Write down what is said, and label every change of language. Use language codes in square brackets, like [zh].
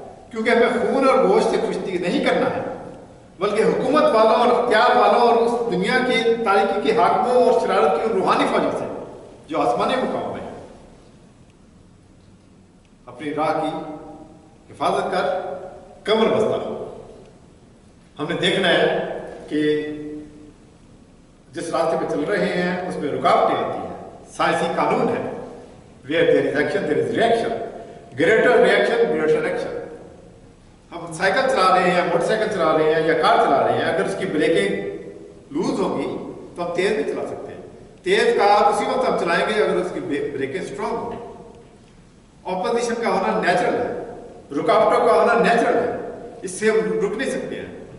[hi] क्योंकि हमें खून और गोश्त से कुश्ती नहीं करना है बल्कि हुकूमत वालों और अख्तियार वालों और उस दुनिया की तारीकी के हाकिमों और शरारत की रूहानी फौजों से जो आसमानी मुकाम में है। अपनी राह की हिफाजत कर, कमर बस्ता हो। हमने देखना है कि जिस रास्ते पे चल रहे हैं उसमें रुकावटें आती हैं। साइंसी कानून है, [en] where there is action there is reaction, greater reaction greater action। [hi] हम साइकिल चला रहे हैं, मोटरसाइकिल चला रहे हैं या कार चला रहे हैं, अगर उसकी ब्रेकिंग लूज होगी तो हम तेज नहीं चला सकते। तेज कार उसी वक्त हम चलाएंगे अगर उसकी ब्रेकिंग स्ट्रांग होगी। ऑपोजिशन का होना नेचुरल है, रुकावटों का होना नेचुरल है, इससे हम रुक नहीं सकते हैं।